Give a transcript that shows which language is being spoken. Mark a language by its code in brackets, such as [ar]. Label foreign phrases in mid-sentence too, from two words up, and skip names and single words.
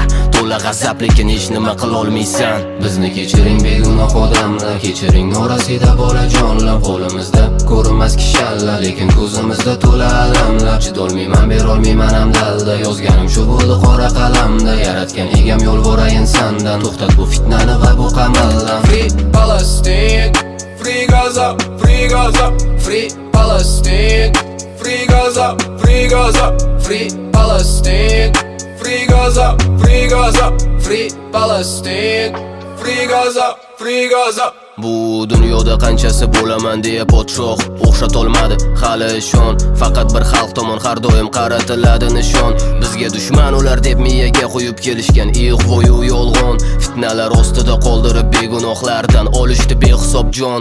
[uz] To'la g'azab lekin hech nima qila olmaysan. Bizni kechiring begunoh odamlar, kechiring norasida bolajonlar. Qo'limizda ko'rinmas kishanlar, lekin ko'zimizda to'la alamlar. Chidolmayman, berolmayman hamdalda, yozganim shu bo'ldi qora qalamda. Yaratgan egam yo'l borayin sandan, to'xtat bu fitnani va bu qamaldan. [en] Free Palestine, free Gaza, free Gaza, free Palestine, free Gaza, free Gaza, free Palestine, free Gaza, free Gaza, free Palestine, free Gaza, free Gaza. [uz] Bu dunyoda qanchasi bo'laman deya podshoh o'xshatolmadi hali ishon. Faqat bir xalq tomon har doim qaratiladi nishon. Bizga dushman ular deb miyaga qo'yib kelishgan ig'voyu yolg'on. Fitnalar ostida qoldirib begunohlardan olishdi behisob jon.